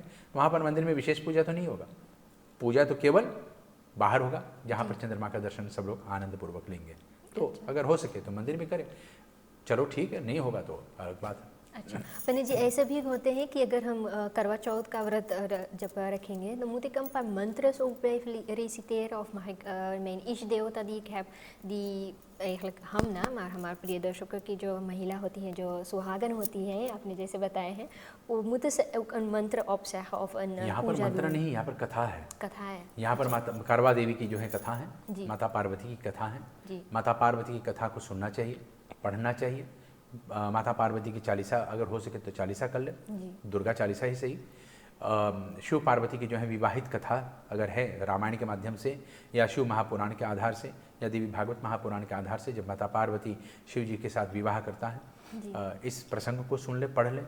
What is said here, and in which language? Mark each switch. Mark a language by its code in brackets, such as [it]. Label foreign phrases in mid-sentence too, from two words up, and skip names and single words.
[hi] वहाँ पर मंदिर में विशेष पूजा तो नहीं होगा, पूजा तो केवल बाहर होगा जहाँ पर चंद्रमा का दर्शन सब लोग आनंद पूर्वक लेंगे। तो अगर हो सके तो मंदिर में करें, चलो ठीक है, नहीं होगा तो अलग बात है। अच्छा पंडित जी, ऐसे भी होते हैं कि अगर हम करवा चौथ का व्रत जब रखेंगे, [nl] dan moet ik een paar mantras ook blijven reciteren of mag ik mijn ish-deota die ik heb, die eigenlijk हमना, maar [hi] हमारे प्रिय दर्शकों की जो महिला होती हैं, जो सुहागन होती हैं, आपने जैसे बताए हैं, वो [nl] moeten ze ook een mantra opzeggen of een [hi] यहाँ पर मंत्र नहीं, यहाँ पर कथा है। कथा है। यहाँ पर माता करवा देवी की जो है कथा है, माता पार्वती की कथा है। माता पार्वती की कथा को सुनना चाहिए, पढ़ना चाहिए। माता पार्वती की चालीसा अगर हो सके तो चालीसा कर ले, दुर्गा चालीसा ही सही। शिव पार्वती की जो है विवाहित कथा अगर है रामायण के माध्यम से या शिव महापुराण के आधार से या देवी भागवत महापुराण के आधार से, जब माता पार्वती शिव जी के साथ विवाह करता है, इस प्रसंग को सुन ले, पढ़ ले।